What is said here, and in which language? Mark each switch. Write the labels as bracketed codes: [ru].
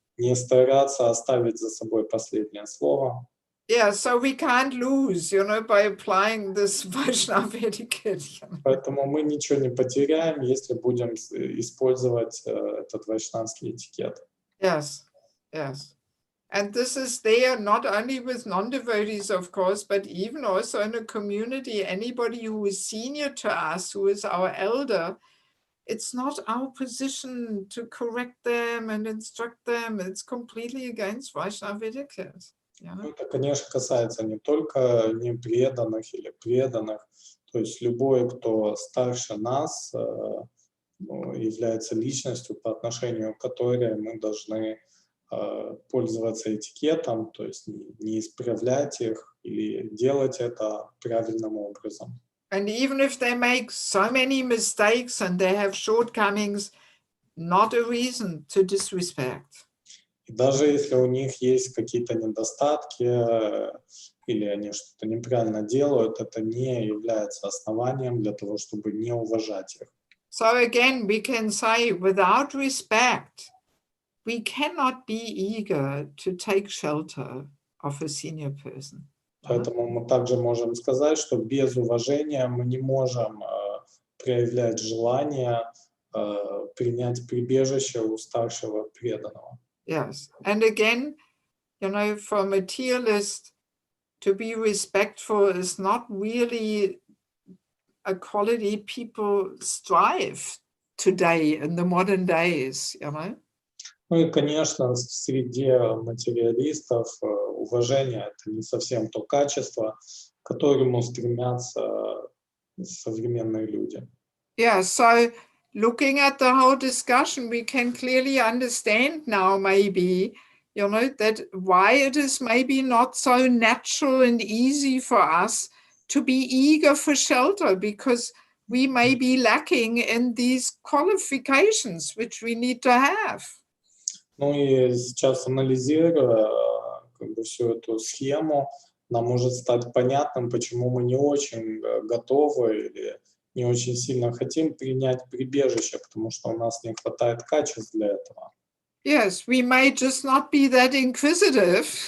[ru] Не стараться оставить за собой последнее слово. [en] Yeah, so we can't lose, by applying this Vaishnava etiquette. [ru] Поэтому мы ничего не потеряем, если будем использовать этот вайшнавский этикет. [en] Yes, yes. And this is there not only with non-devotees, of course, but even also in a community, anybody who is senior to us, who is our elder, it's not our position to correct them and instruct them. It's completely against Vaishnava etiquette. [ru] Это, конечно, касается не только непреданных или преданных, то есть любой, кто старше нас, является личностью, по отношению к которой мы должны пользоваться этикетом, то есть не исправлять их или делать это правильным образом. [en] And even if they make so many mistakes and they have shortcomings, not a reason to disrespect. [ru] И даже если у них есть какие-то недостатки или они что-то неправильно делают, это не является основанием для того, чтобы не уважать их. [en] So again, we can say, without respect, we cannot be eager to take shelter of a senior person. [ru] Поэтому мы также можем сказать, что без уважения мы не можем проявлять желание принять прибежище у старшего преданного. [en] Yes, and again, for a materialist, to be respectful is not really a quality people strive today in the modern days, [ru] Ну и, конечно, в среде материалистов уважение — это не совсем то качество, к которому стремятся современные люди. [en] Yeah, so looking at the whole discussion, we can clearly understand now maybe, that why it is maybe not so natural and easy for us to be eager for shelter, because we may be lacking in these qualifications which we need to have. [ru] Ну и сейчас, анализируя всю эту схему, нам может стать понятным, почему мы не очень готовы или не очень сильно хотим принять прибежище, потому что у нас не хватает качеств для этого. [en] Yes, we may just not be that inquisitive.